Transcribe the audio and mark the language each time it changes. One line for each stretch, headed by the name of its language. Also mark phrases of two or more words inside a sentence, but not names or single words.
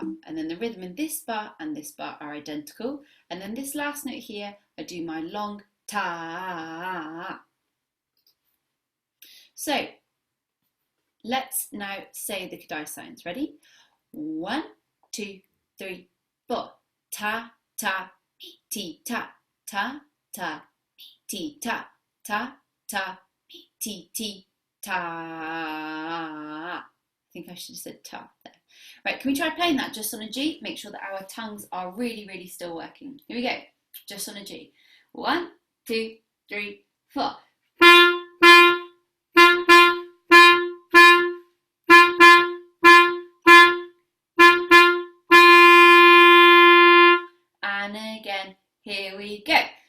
English: And then the rhythm in this bar and this bar are identical. And then this last note here, I do my long ta. So let's now say the kadai sounds. Ready? 1, 2, 3, 4. Ta, ta, mi, ti, ta, ta, ta, mi, ti, ta, ta, ta, mi, ti, ti, ta. I think I should have said ta there. Right, can we try playing that just on a G? Make sure that our tongues are really, really still working. Here we go, just on a G. 1, 2, 3, 4. And again, here we go.